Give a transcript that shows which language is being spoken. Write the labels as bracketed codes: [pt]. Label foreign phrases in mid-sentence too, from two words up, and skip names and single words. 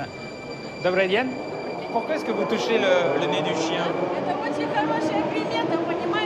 [ru] Добрый день. [fr] Pourquoi est-ce que vous touchez le nez du chien? [ru] Это очень хорошая примета,